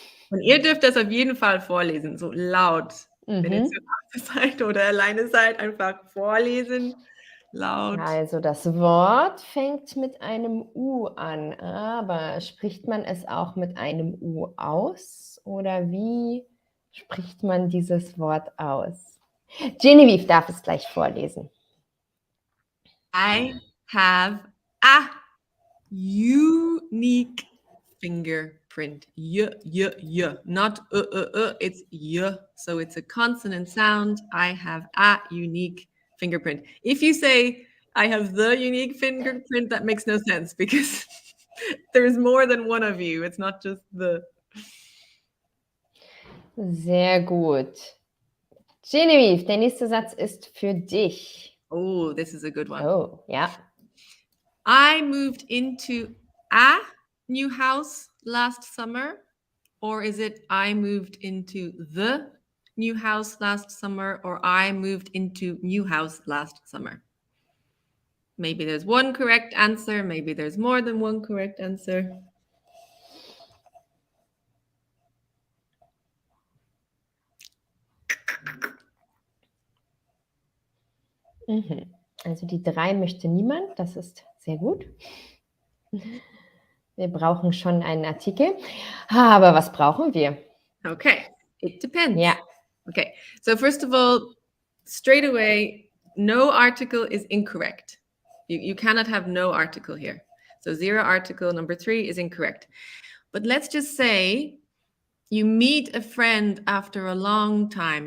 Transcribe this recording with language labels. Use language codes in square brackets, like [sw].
[de] Und ihr dürft das auf jeden Fall vorlesen, so laut. Wenn ihr zu Hause seid oder alleine seid, einfach vorlesen, laut. Also das Wort fängt mit einem U an, aber spricht man es auch mit einem U aus oder wie spricht man dieses Wort aus? Genevieve darf es gleich vorlesen. [en] I have a unique fingerprint. Not it's y. So it's a consonant sound. I have a unique fingerprint. If you say I have the unique fingerprint, that makes no sense because there's more than one of you. It's not just the. [de] Sehr gut. Genevieve, der nächste Satz ist für dich. [en] Oh, this is a good one. [de] Oh, ja. [en] I moved into a new house last summer, or is it I moved into the new house last summer, or I moved into new house last summer? Maybe there's one correct answer, maybe there's more than one correct answer. [de] Also die 3 möchte niemand, das ist sehr gut. Wir brauchen schon einen Artikel. Aber was brauchen wir? [en] Okay, it depends. [de] Ja. [en] Okay, so first of all, straight away, no article is incorrect. You cannot have no article here. So 0 article, number 3 is incorrect. But let's just say you meet a friend after a long time.